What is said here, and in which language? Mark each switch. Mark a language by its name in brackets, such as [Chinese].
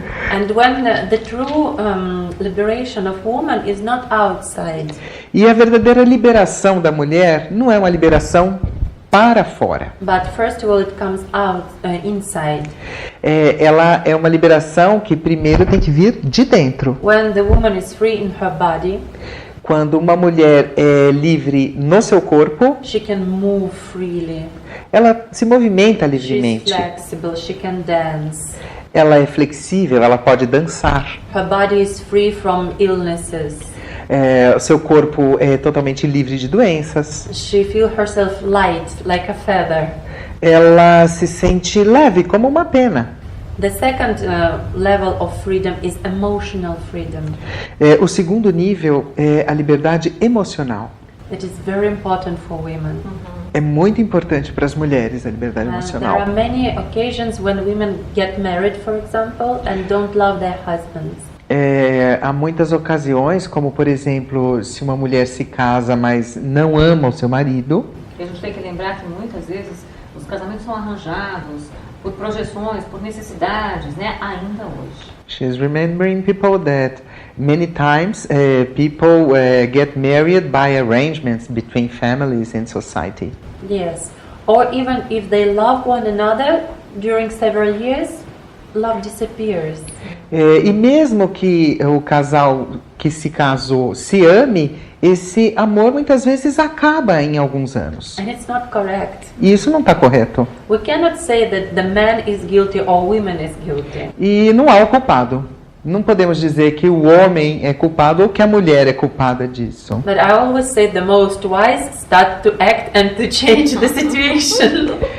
[English] And when the true liberation of woman is not outside. [Portuguese] E a verdadeira liberação da mulher não é uma liberação para fora. [English] But first of all, it comes out inside. [Portuguese] Ela é uma liberação que primeiro tem que vir de dentro. [English] When the woman is free in her body, [Portuguese] quando uma mulher é livre no seu corpo, [English] she can move freely. [Portuguese] Ela se movimenta [English] She's [Portuguese] livremente. [English] flexible, she can dance. [Portuguese] Ela é flexível, ela pode dançar. [English] Her body is free from illnesses. [Portuguese] O seu corpo é totalmente livre de doenças. [English] She feels herself light, like a feather. [Portuguese] Ela se sente leve como uma pena. [English] The second level of freedom is emotional freedom. [Portuguese] O segundo nível é a liberdade emocional. [English] It is very important for women. [Portuguese] É muito importante para as mulheres a liberdade [English] There [Portuguese] emocional. [English] are many occasions when women get married, for example, and don't love their husbands. [Portuguese] Há muitas ocasiões, como por exemplo, se uma mulher se casa, mas não ama o seu marido. E a gente tem que lembrar que muitas vezes os casamentos são arranjados por projeções, por necessidades, né? Ainda hoje. [English] She's remembering people that many times people get married by arrangements between families and society. Yes. Or even if they love one another during several years, love disappears. [Portuguese] E mesmo que o casal que se casou se ame, esse amor muitas vezes acaba em alguns anos. [English] And it's not correct. [Portuguese] E isso não está correto. [English] We cannot say that the man is guilty or woman is guilty. [Portuguese] E não há o culpado. Não podemos dizer que o homem é culpado ou que a mulher é culpada disso. [English] But I always say the most wise start to act and to change the situation.